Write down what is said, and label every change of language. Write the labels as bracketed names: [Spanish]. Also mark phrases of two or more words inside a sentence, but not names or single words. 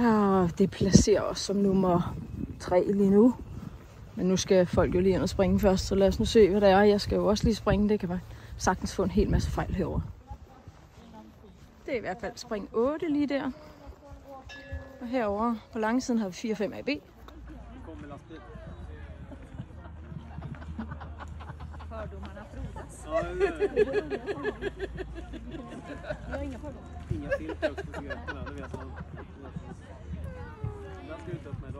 [Danish] Og det placerer os som nummer 3 lige nu. Men nu skal folk jo lige ind og springe først, så lad os nu se, hvad det er. Jeg skal jo også lige springe. Det kan man sagtens få en hel masse fejl herover. Det er i hvert fald spring 8 lige der. [Swedish] Og herover på langsiden har vi 4-5 AB. Fördomarna frodas. Ja, jag har inga fördomar. Inga filter också på cigaretterna, det vet man. Jag ska ut med idag.